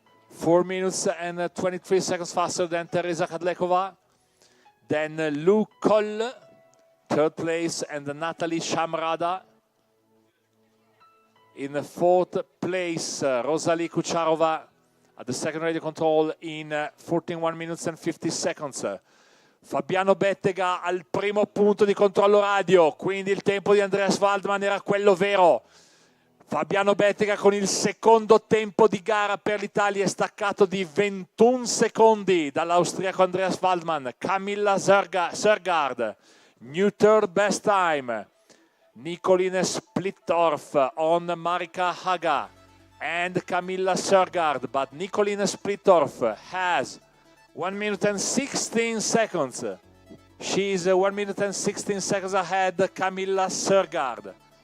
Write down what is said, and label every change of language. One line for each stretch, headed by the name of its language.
English: 4 minutes and 23 seconds faster than Teresa Kadlekova. Then Lou Koll, third place, and Natalie Shamrada. In the fourth place, Rosalie Kucharova at the second radio control in 1 minutes and 50 seconds.
Italian: Fabiano Bettega al primo punto di controllo radio, quindi il tempo di Andreas Waldmann era quello vero. Fabiano Bettega con il secondo tempo di gara per l'Italia è staccato di 21 secondi dall'austriaco Andreas Waldmann.
English: Camilla Sørgaard, new third best time. Nicoline Splittorff on Marika Haga and Camilla Sørgaard, but Nicoline Splittorff has 1 minute and 16 seconds. She's 1 minute and 16 seconds ahead, Camilla Sørgaard.